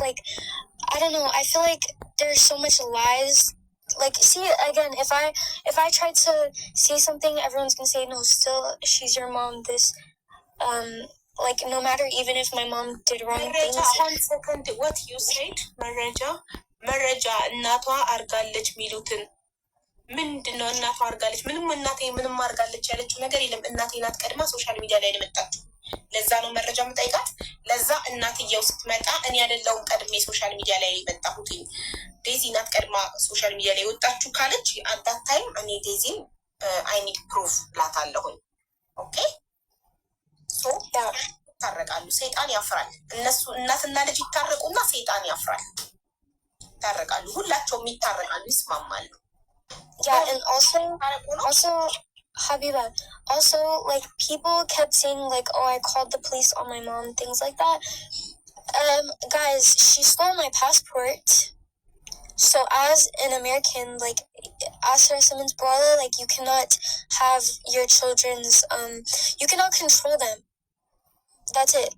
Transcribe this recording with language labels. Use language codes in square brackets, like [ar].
[en] Like, I don't know. I feel like there's so much lies. Like, see, again, if I try to say something, everyone's gonna say, no, still, she's your mom, this, like, no matter, even if my mom did wrong things. 1 second, what you said? [am] መረጃ እናቷ አርጋለች ሚሉትን ምንድነው? እናቷ አርጋለች ምንም እናቴ ምንም አርጋለች ያለችው ነገር የለም። እናቴ ናት ቀድማ ሶሻል ሚዲያ ላይ የመጣችው። ለዛ ነው መረጃ የምጠይቃት። ለዛ እናትየው ስትመጣ እኔ አይደለሁም ቀድሜ ሶሻል ሚዲያ ላይ የመጣሁት፣ ዴዚ ናት ቀድማ ሶሻል ሚዲያ ላይ ወጣችሁ ካለች [en] አዳት ታይም [am] እኔ ዴዚን [en] አይ ኒድ ፕሩፍ [am] ላታለሁኝ። ኦኬ ሶ ይታረቃሉ። ሰይጣን ያፍራል። እነሱ እናትና ልጅ ይታረቁና ሰይጣን ያፍራል። ይታረቃሉ። ሁላቸውም ይታረቃሉ፣ ይስማማሉ። [en] Yeah, and also, Habiba, also, like, people kept saying, like, oh, I called the police on my mom, things like that. Guys, she stole my passport. So as an American, like, Asra Simmons brother, like, you cannot have your children's, you cannot control them. That's it.